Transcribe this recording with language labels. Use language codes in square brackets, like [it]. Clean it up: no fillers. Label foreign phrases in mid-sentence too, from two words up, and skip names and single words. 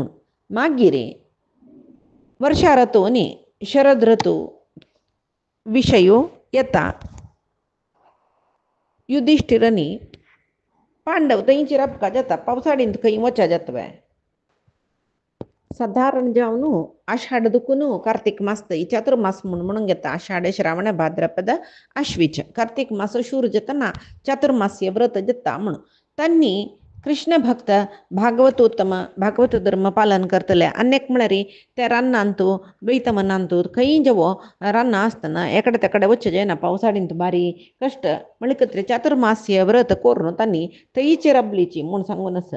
[kok] मागीर वर्षा ऋतू न्ही शरद ऋतू विशयो येता. युधिष्ठिरनी पांडव थंयचेर अपघात जाता पावसाळींत खंय वचा जाता साधारण जावन आषाढ दुखून कार्तिक मास थंय चातुर्मास म्हणून घेता. आषाढ श्रावण भाद्रपद आश्वीज कार्तिक मास शूर जेतना चातुर्मास्य व्रत जाता म्हूण तांणी कृष्ण भक्त भागवतोत्तम भागवत धर्म पालन करतले. अनेक म्हळ्यार त्या रानांतू द्वैतमनांतू खंय जेवो रानां आसतना एकडे तेकडे वच्चें जायना पावसाळींत बारी कश्ट म्हणटकच चातुर्मास्य व्रत करून तांणी थंयचेर रबलीची म्हूण सांगून आसा.